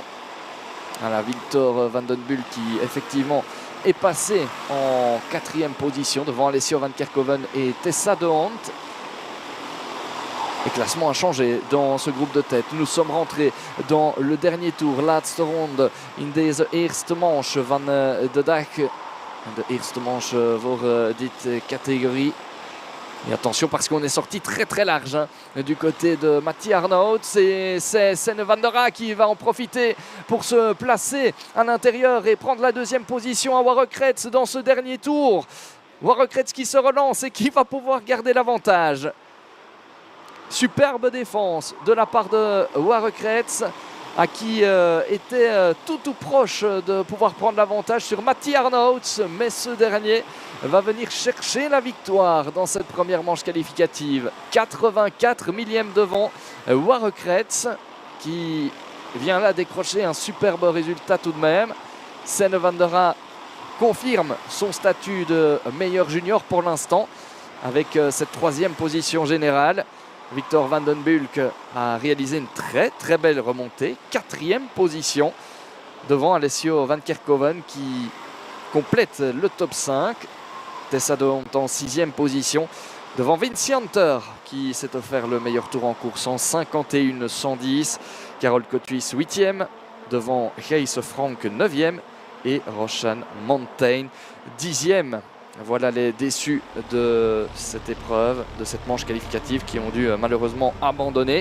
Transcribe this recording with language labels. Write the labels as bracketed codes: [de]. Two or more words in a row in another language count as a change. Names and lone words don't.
[fr] Voilà, Victor van den Bulck qui effectivement est passé en 4e position devant Alessio van Kerkhoven et Tessa de Hond. Le classement a changé dans ce groupe de tête. Nous sommes rentrés dans le dernier tour. [nl] Laatste ronde in deze eerste manche van de dag. De eerste manche voor dit catégorie. [fr] Et attention parce qu'on est sorti très très large du côté de Matti Arnouts. Et c'est Senne van der A qui va en profiter pour se placer à l'intérieur et prendre la 2e position à Warokretz dans ce dernier tour. Warokretz qui se relance et qui va pouvoir garder l'avantage. Superbe défense de la part de Warokretz, à qui était tout proche de pouvoir prendre l'avantage sur Matti Arnouts, mais ce dernier va venir chercher la victoire dans cette première manche qualificative. 84 millièmes devant Warokretz qui vient là décrocher un superbe résultat tout de même. Senne van der A confirme son statut de meilleur junior pour l'instant avec cette 3e position générale. Victor van den Bulck a réalisé une très très belle remontée, 4e position devant Alessio van Kerkhoven qui complète le top 5. Tessa de Hond en 6e position devant Vinci Hunter qui s'est offert le meilleur tour en course en 51-110. Carole Cotuis 8e devant Gijs Frank 9e et Roshan Mountain 10e. Voilà les déçus de cette épreuve, de cette manche qualificative qui ont dû malheureusement abandonner.